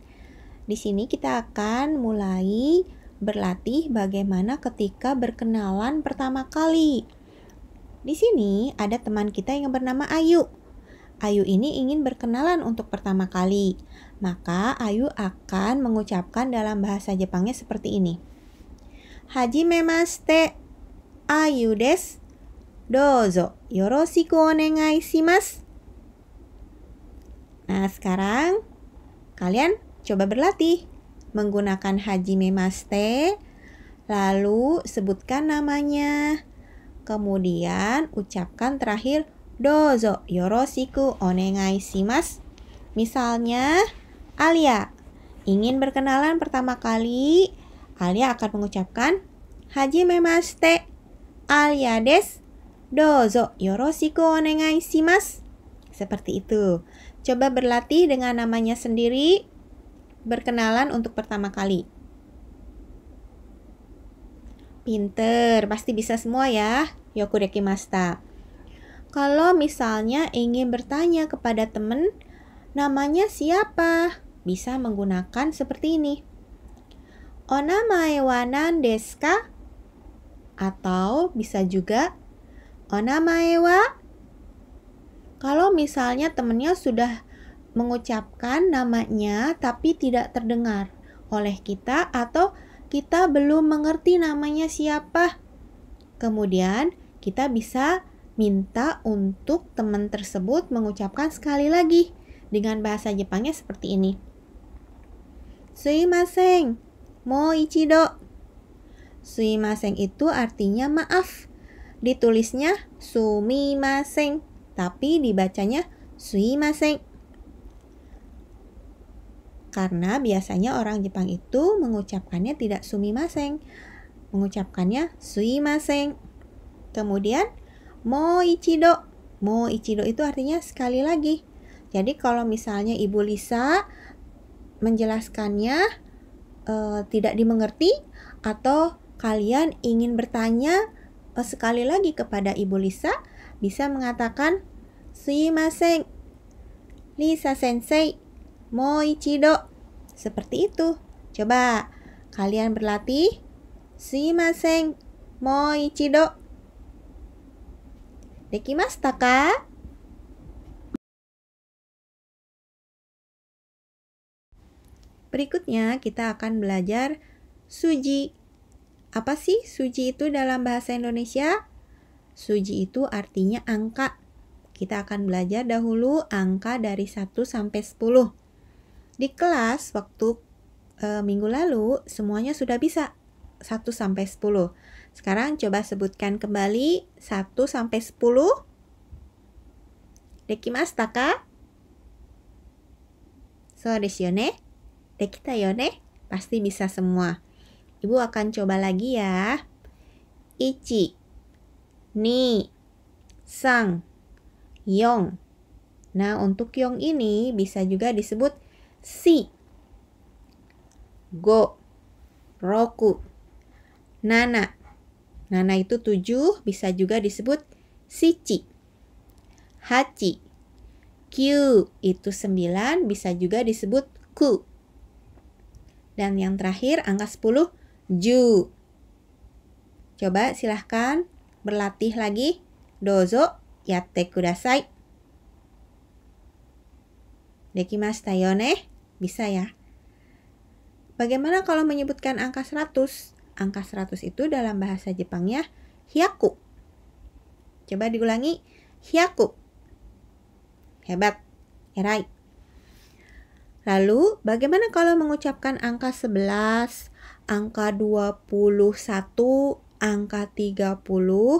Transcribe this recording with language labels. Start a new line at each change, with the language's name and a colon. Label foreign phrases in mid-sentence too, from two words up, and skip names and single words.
Indonesian: Di sini kita akan mulai berlatih bagaimana ketika berkenalan pertama kali. Di sini ada teman kita yang bernama Ayu. Ayu ini ingin berkenalan untuk pertama kali. Maka Ayu akan mengucapkan dalam bahasa Jepangnya seperti ini.
Japanese: はじめまして、アユです. どうぞよろしくお願いします.
Indonesian: Nah, sekarang kalian coba berlatih menggunakan hajimemashite, lalu sebutkan namanya. Kemudian ucapkan terakhir
Japanese: どうぞよろしくお願いします.
Indonesian: Misalnya, Alia ingin berkenalan pertama kali, Alia akan mengucapkan
Japanese: はじめまして、アリアです. どうぞよろしくお願いします.
Indonesian: Seperti itu. Coba berlatih dengan namanya sendiri, berkenalan untuk pertama kali. Pinter, pasti bisa semua ya.
Japanese: よくできました.
Indonesian: Kalau misalnya ingin bertanya kepada teman, namanya siapa? Bisa menggunakan seperti ini.
Japanese: お名前は何ですか?
Indonesian: Atau bisa juga
Japanese: お名前は?
Indonesian: Kalau misalnya temannya sudah mengucapkan namanya tapi tidak terdengar oleh kita atau kita belum mengerti namanya siapa. Kemudian kita bisa minta untuk teman tersebut mengucapkan sekali lagi dengan bahasa Jepangnya seperti ini.
Japanese: すみません、もう一度.
Indonesian: Sumimasen itu artinya maaf. Ditulisnya sumimasen, tapi dibacanya sumimasen. Karena biasanya orang Jepang itu mengucapkannya tidak sumimasen, mengucapkannya sumimasen. Kemudian
Japanese: もう一度. もう一度
Indonesian: itu artinya sekali lagi. Jadi kalau misalnya Ibu Lisa menjelaskannya tidak dimengerti atau kalian ingin bertanya sekali lagi kepada Ibu Lisa, bisa mengatakan
Japanese: すみません、リサ先生、もう一度.
Indonesian: Seperti itu. Coba kalian berlatih.
Japanese: すみません、もう一度. できましたか?
Indonesian: Berikutnya kita akan belajar suji. Apa sih suji itu dalam bahasa Indonesia? Suji itu artinya angka. Kita akan belajar dahulu angka dari 1 sampai 10. Di kelas waktu minggu lalu semuanya sudah bisa 1 sampai 10. Sekarang coba sebutkan kembali 1 sampai 10.
Japanese: できましたか？そうですよね? できたよね?
Indonesian: Pasti bisa semua. Ibu akan coba lagi ya. 1, 2, 3, 4. Nah, untuk yong ini bisa juga disebut si. 5, 6, 7. Nana itu 7, bisa juga disebut shichi. 8, 9 itu 9, bisa juga disebut ku. Dan yang terakhir angka 10, ju. Coba silahkan berlatih lagi.
Japanese: どうぞやってください. できましたよね?
Indonesian: Bisa ya? Bagaimana kalau menyebutkan angka 100? Angka 100 itu dalam bahasa Jepangnya hyaku. Coba diulangi. Hyaku. Hebat. Erai. Lalu, bagaimana kalau mengucapkan angka 11, angka 21, angka 30?